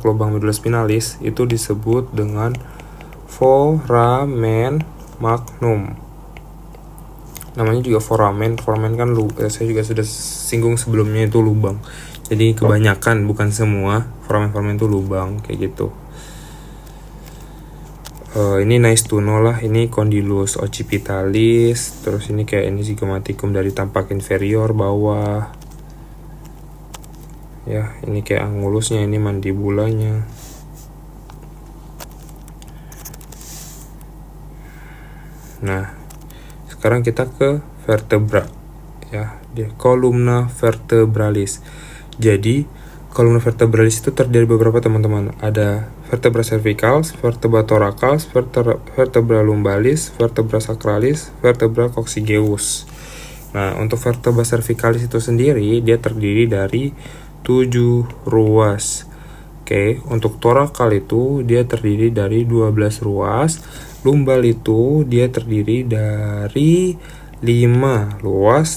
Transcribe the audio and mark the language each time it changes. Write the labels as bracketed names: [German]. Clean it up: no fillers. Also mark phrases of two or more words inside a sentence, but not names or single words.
[Indonesian] Lubang medula spinalis itu disebut dengan [Latin] foramen magnum. [Indonesian] Namanya juga foramen kan saya juga sudah singgung sebelumnya itu lubang. Jadi kebanyakan, bukan semua, foramen itu lubang kayak gitu. Ini [English] nice to know [Indonesian] lah, ini [Latin] condylus occipitalis, [Indonesian] terus ini kayak ini zygomaticum dari tampak inferior bawah. Ya, ini kayak angulusnya, ini mandibulanya. Nah, sekarang kita ke vertebra. Ya, dia [Latin] columna vertebralis. [Indonesian] Jadi, [Latin] columna vertebralis [Indonesian] itu terdiri dari beberapa teman-teman. [Latin] Ada vertebra cervicalis, vertebra thoracalis, vertebra lumbalis, vertebra sacralis, vertebra coccygeus. [Indonesian] Nah, untuk [Latin] vertebra cervicalis [Indonesian] itu sendiri dia terdiri dari 7 ruas. Oke, untuk thorakal itu dia terdiri dari 12 ruas. Lumbal itu dia terdiri dari 5 ruas.